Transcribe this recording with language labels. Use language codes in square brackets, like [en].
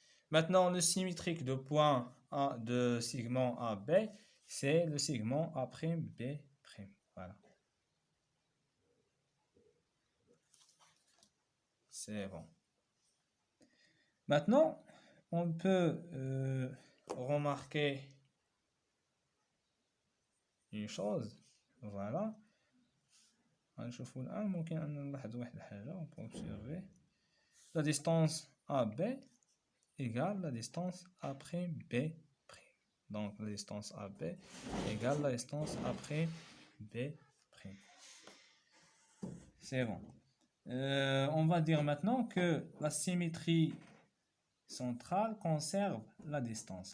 [fr] Maintenant, le symétrique de point A de segment AB, c'est le segment A'B'. Voilà. C'est bon. Maintenant, on peut remarquer une chose. Voilà. [ar] غنشوفوا الآن ممكن أن نلاحظ واحد الحاجة. [fr] On peut observer la distance AB égale la distance après B'. Donc la distance AB égale la distance après B'. C'est bon. On va dire maintenant que la symétrie centrale conserve la distance.